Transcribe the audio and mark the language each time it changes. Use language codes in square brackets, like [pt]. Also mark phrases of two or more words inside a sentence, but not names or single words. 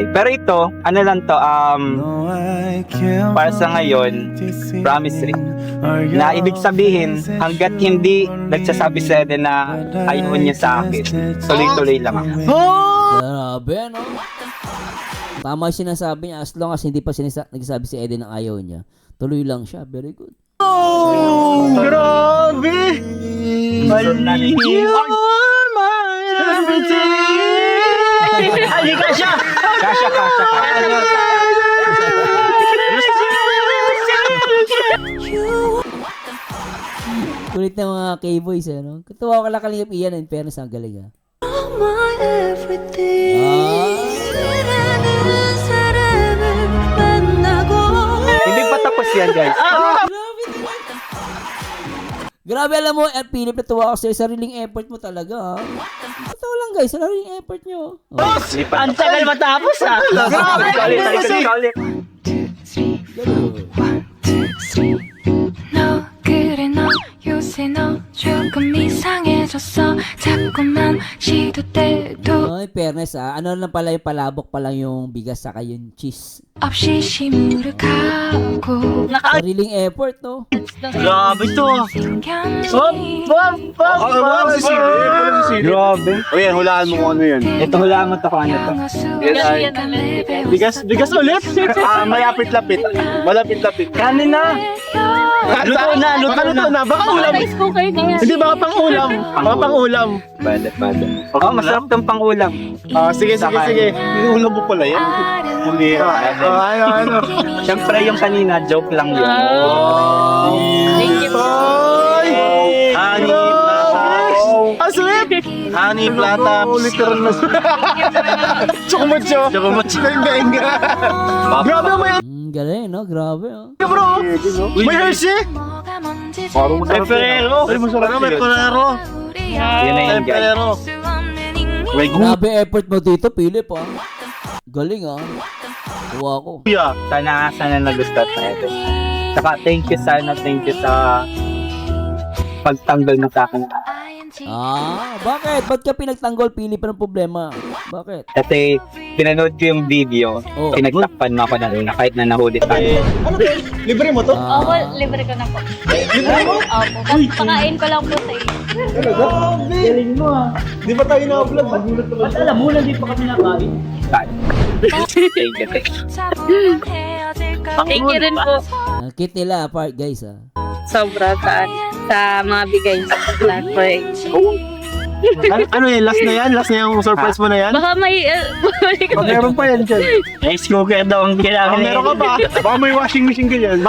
[tl] Pero ito, ano lang to, para sa ngayon, [en] promise ring. [tl] Na ibig sabihin, hanggat hindi nagsasabi sa Eden na ayaw niya sa akin, tuloy-tuloy lang ako. Grabe, no? Tama yung sinasabi niya. [en] As long as [tl] hindi pa nagsasabi si Eden ng ayaw niya, tuloy lang siya. [en] Very good. Grabe! You're my everything! [tl] Ay, kasya! Kasha. Kulit ng mga K-boys, eh, no? Katuwa ka lang kalingap iyan. [en] In fairness, [tl] ang galing, ha? Hindi pa tapos yan, guys. Grabe talaga. Grabe, alam mo, Philip, natuwa ako sa'yo. Sariling effort mo talaga, ha? Totoo lang, guys. Sariling effort nyo. Oh. Ang tagal matapos ah! Grabe! Ulit. [ko] 너 그래 너 요새 너 조금 이상해졌어 자꾸만 시도 때도 [tl] Ay, fairness, ha? Ano lang pala yung palabok pa lang yung bigas saka yung cheese. [ko] 없이 시무룩하고 [tl] Sariling effort, no? Grabe ito ah! [ko] 생겼니 [tl] Grabe. O yan, hulaan mo kung ano yan. Ito hulaan mo to kung ano to. Bigas ulit? Malapit-lapit. Malapit-lapit. Kanin na. Luto na. Baka ulam. [en] Rice cooker [tl] na yan. Hindi, baka pang ulam. Baka pang ulam. Bada. Oh, masarap tong pang-ulam. Sige. Ulam mo pala yan. Hindi. Ano. Siyempre yung kanina, joke lang yun. [en] Thank you. [tl] Hoy! Honey Plata. Ang sweet! Honey Plata. Literal na sweet. Chocomucho. Benga. Grabe may Galing, no? Grabe, oh. bro. May Hershey. [ko] 뭐가 뭔지 [tl] May Ferrero. May Ferrero. Yun na yun, guys. Ferrero. [ko] 수 없는 잉 [tl] Grabe effort mo dito, Philip, ah. Galing, ah. Tuwa ko. Kuya. Sana nagustuhan sa ito. Saka [en] thank you [tl] sa pagtanggol mo sa akin. Bakit? Ba't ka pinagtanggol, Philip? Anong problema? Bakit? Kasi pinanood ko yung video, Oh. pinagtakpan mo ako na kahit na nahuli tayo. Libre mo to? Ah, Opo, libre ko na po. Libre mo? Opo, pakain ko lang po sa iyo. Galing mo ah. Di ba tayo na-upload? Magulat naman. At alam mo, hindi pa kami nakain. [en] Thank you. [ko] 잡으면 헤어질까 [en] Thank you [tl] rin po. Ang cute nila, apart, guys, ah. Sobra sa mga bigay sa break. Ano yan? Last na yan? Last na yung surprise mo na yan? Baka may... Meron pa yan dyan. [en] Rice cooker [tl] daw ang kailangan. Meron ka ba? Baka may [en] washing machine [tl] ka dyan.